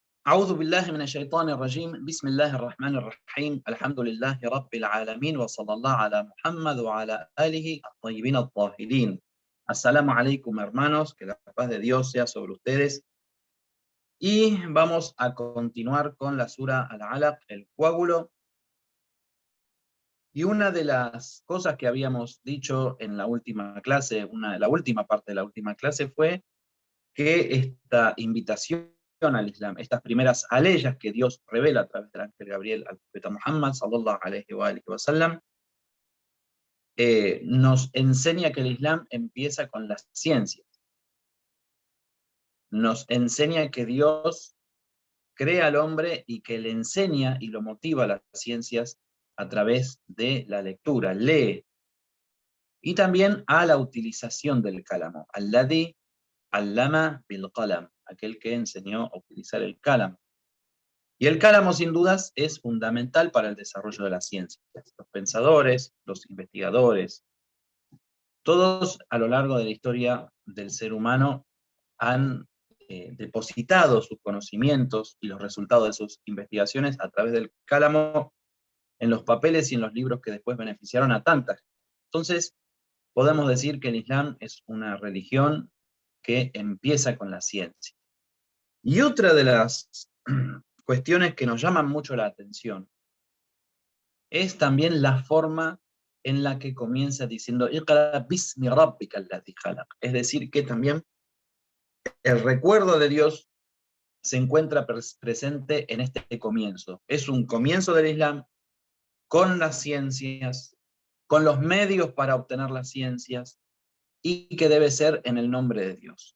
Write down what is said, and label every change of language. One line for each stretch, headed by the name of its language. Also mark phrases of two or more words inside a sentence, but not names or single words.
Arabic: أعوذ بالله من الشيطان الرجيم بسم الله الرحمن الرحيم الحمد لله رب العالمين وصلى الله على محمد وعلى آله الطيبين الطاهرين. السلام عليكم,
Spanish: hermanos, que la paz de Dios sea sobre ustedes. Y vamos a continuar con la sura Al-Alaq, el coágulo. Y una de las cosas que habíamos dicho en la última clase, la última parte de la última clase, fue que esta invitación al Islam, estas primeras aleyas que Dios revela a través del ángel Gabriel al profeta Muhammad,
Arabic: صلى الله عليه وسلم,
Spanish: nos enseña que el Islam empieza con las ciencias. Nos enseña que Dios crea al hombre y que le enseña y lo motiva a las ciencias a través de la lectura, lee. Y también a la utilización del cálamo,
Arabic: الذي علم بالقلم,
Spanish: aquel que enseñó a utilizar el cálamo. Y el cálamo, sin dudas, es fundamental para el desarrollo de la ciencia. Los pensadores, los investigadores, todos a lo largo de la historia del ser humano han depositado sus conocimientos y los resultados de sus investigaciones a través del cálamo en los papeles y en los libros que después beneficiaron a tantas. Entonces, podemos decir que el Islam es una religión que empieza con la ciencia. Y otra de las cuestiones que nos llaman mucho la atención es también la forma en la que comienza diciendo
Arabic: اقرأ باسم ربك الذي خلق.
Spanish: Es decir, que también el recuerdo de Dios se encuentra presente en este comienzo. Es un comienzo del Islam con las ciencias, con los medios para obtener las ciencias, y que debe ser en el nombre de Dios.